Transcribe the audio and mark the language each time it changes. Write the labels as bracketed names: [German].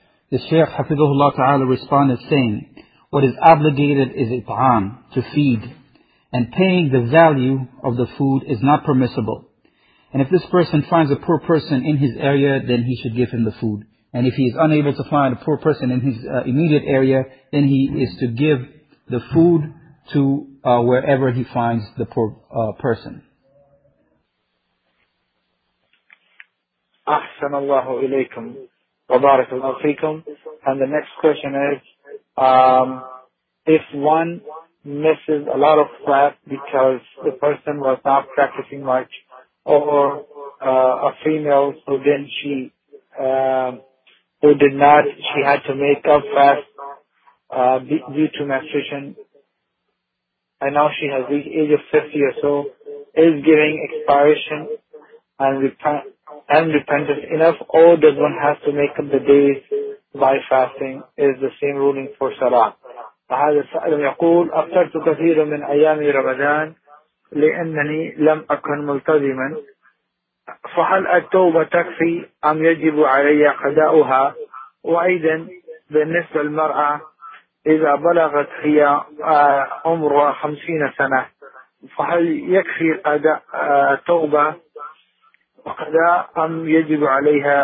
[English] The Shaykh حفظه الله تعالى responded saying What is obligated is it'an, to feed and paying the value of the food is not permissible And if this person finds a poor person in his area, then he should give him the food. And if he is unable to find a poor person in his immediate area, then he is to give the food to wherever he finds the poor person. [Arabic] أحسن الله إليكم وبارك الله فيكم. [English] And the next question is, if one misses a lot of class because the person was not practicing much, or a female who didn't she had to make up fast due to menstruation and now she has reached age of 50 or so is giving expiration and repentance enough or does one have to make up the days by fasting is the same ruling for salah. [Arabic] فهذا السائل يقول أفطرت كثيرا من أيام رمضان لأنني لم أكن ملتزما فهل التوبة تكفي أم يجب علي قضاؤها؟ وأيضا بالنسبة للمرأة إذا بلغت هي عمرها 50 سنة فهل يكفي قضاء التوبة وقضاء أم يجب عليها؟